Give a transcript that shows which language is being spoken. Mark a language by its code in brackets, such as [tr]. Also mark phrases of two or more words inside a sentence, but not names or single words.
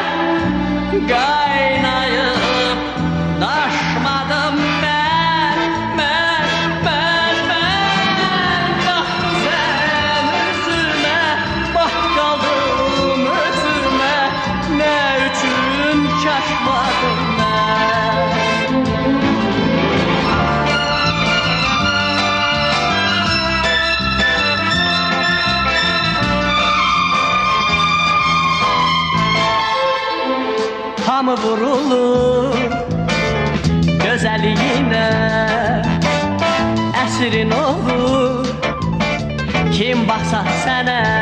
[tr] kaynayıp taşmadım ben. Bak sen üzüme, bak kaldım özüme, ne üçün çaşmadım ben. [az] Hamı vurulur gözəliyinə, əsrin olur kim baxsa sənə.